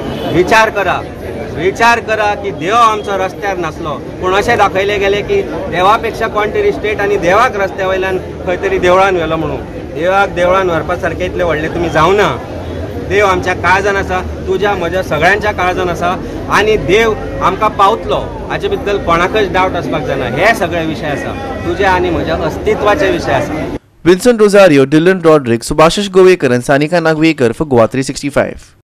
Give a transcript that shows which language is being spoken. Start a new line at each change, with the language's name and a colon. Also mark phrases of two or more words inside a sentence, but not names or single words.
Konkani: विचार करा की देव आमचो रस्त्यार नासलो, पूण अशें दाखयले गेले की देवा पेक्षा कोण तरी स्टेट आनी देवाक रस्त्या वयल्यान खंय तरी देवळान व्हेलो म्हणून. देवाक देवळान व्हरपा सारके इतले व्हडले तुमी जावना. देव आमच्या काळजान आसा, तुज्या म्हज्या सगळ्यांच्या काळजान आसा आनी देव आमकां पावतलो हाचे बद्दल कोणाकच डावट आसपाक जायना. हे सगळे विशय आसा, तुज्या आनी म्हज्या अस्तित्वाचे विशय आसा.
English: Vincent Rosario, Dylan Roderick, Subhashish Govekar and Sanika Nagvekar for Goa 365.